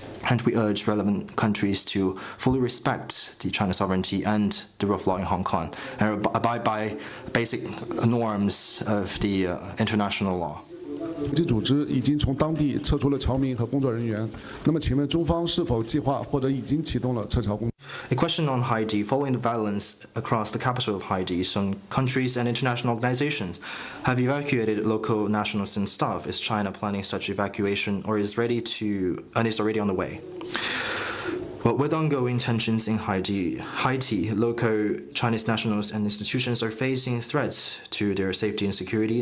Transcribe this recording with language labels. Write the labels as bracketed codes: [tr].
[en] And we urge relevant countries to fully respect the China sovereignty and the rule of law in Hong Kong, and abide by basic norms of the international law. [zh] 国际组织已经从当地撤出了侨民和工作人员。那么，请问中方是否计划或者已经启动了撤侨工作？ [en] A question on Haiti. Following the violence across the capital of Haiti, some countries and international organizations have evacuated local nationals and staff. Is China planning such evacuation, or is already on the way? Well, with ongoing tensions in Haiti, local Chinese nationals and institutions are facing threats to their safety and security.